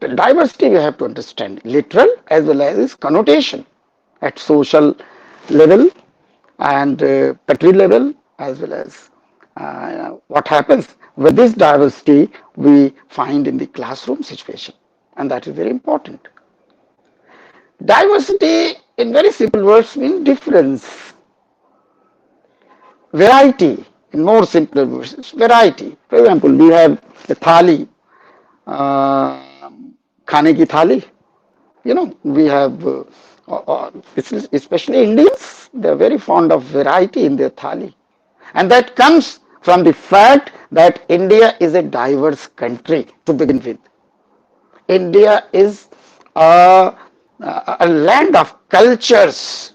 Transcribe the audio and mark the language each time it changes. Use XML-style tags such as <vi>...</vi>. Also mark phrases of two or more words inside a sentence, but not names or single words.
<en>Diversity we have to understand, literal as well as its connotation at social level and country level, as well as what happens with this diversity we find in the classroom situation, and that is very important. Diversity in very simple words means difference, variety. In more simpler words, it's variety. For example, we have a thali, uh,</en> <hi>खाने की थाली.</hi> <en>You know, we have, especially Indians, they are very fond of variety in their thali. And that comes from the fact that India is a diverse country to begin with. India is a land of cultures.</en>